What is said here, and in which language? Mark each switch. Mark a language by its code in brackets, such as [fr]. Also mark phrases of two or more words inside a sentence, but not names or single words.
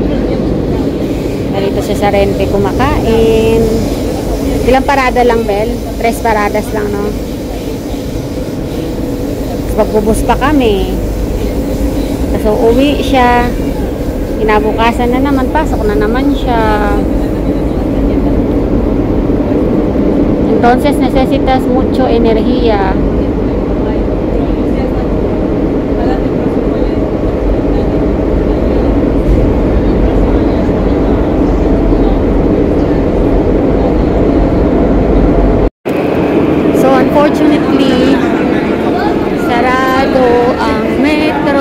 [tl] Narito siya sa Renpe kumakain. Ilang parada lang, Bel? 3 paradas lang, no? Magbubus pa kami. So, uwi siya. Kinabukasan na naman, pasok na naman siya. [es] Entonces, necesitas mucho energía. [tl] Unfortunately, sarado ang metro.